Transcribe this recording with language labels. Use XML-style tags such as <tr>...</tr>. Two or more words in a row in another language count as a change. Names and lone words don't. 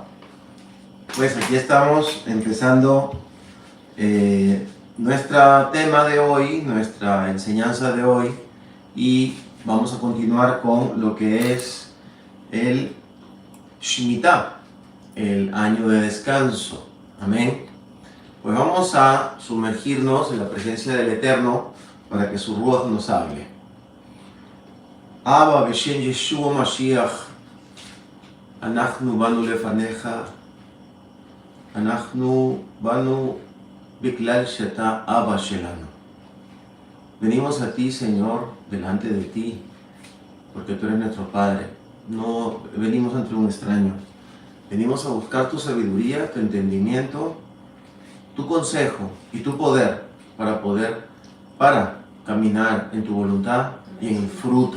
<es>Pues aquí estamos empezando nuestro tema de hoy, nuestra enseñanza de hoy, y vamos a continuar con lo que es el Shemitah, el año de descanso. Amén. Pues vamos a sumergirnos en la presencia del Eterno para que su Ruach nos hable.</es> <he>אבא, בשם ישוע משיח, אנחנו באנו לפניך, אנחנו באנו בגלל שאתה אבא שלנו.</he> <es>Venimos a ti, Señor, delante de ti, porque tú eres nuestro Padre. No venimos ante un extraño. Venimos a buscar tu sabiduría, tu entendimiento, tu consejo y tu poder para caminar en tu voluntad y en el fruto.</es>